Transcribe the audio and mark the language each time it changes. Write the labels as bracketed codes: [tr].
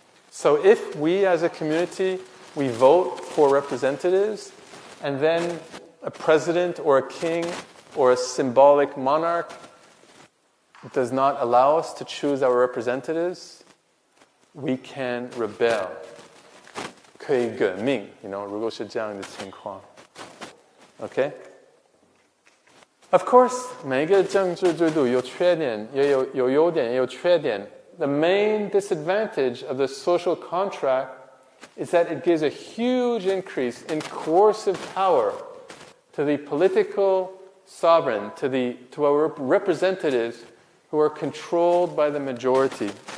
[en] So if we as a community, we vote for representatives, and then a president or a king or a symbolic monarch does not allow us to choose our representatives, we can rebel. [zh] 可以革命, 如果是这样的情况. [en] Okay? Of course, [zh] 每一个政治制度有缺点，也有优点，也有缺点. [en] The main disadvantage of the social contract is that it gives a huge increase in coercive power to the political sovereign, to our representatives who are controlled by the majority.